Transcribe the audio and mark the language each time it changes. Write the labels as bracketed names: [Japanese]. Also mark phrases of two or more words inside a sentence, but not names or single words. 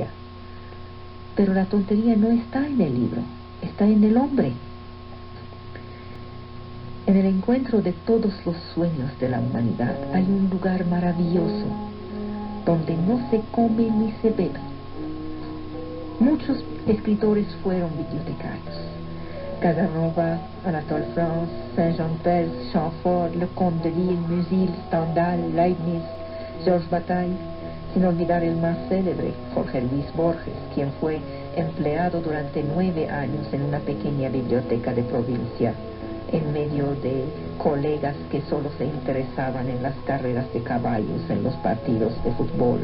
[Spanish] Pero la tontería no está en el libro, está en el hombre. En el encuentro de todos los sueños de la humanidad hay un lugar maravilloso donde no se come ni se bebe. Muchos escritores fueron bibliotecarios. Casanova, Anatole France, Saint-Jean-Pels, Chamfort, Leconte de Lisle, Musil, Stendhal, Leibniz, Georges Bataille, sin olvidar el más célebre, Jorge Luis Borges, quien fue empleado durante 9 años en una pequeña biblioteca de provincia, en medio de colegas que solo se interesaban en las carreras de caballos en los partidos de fútbol.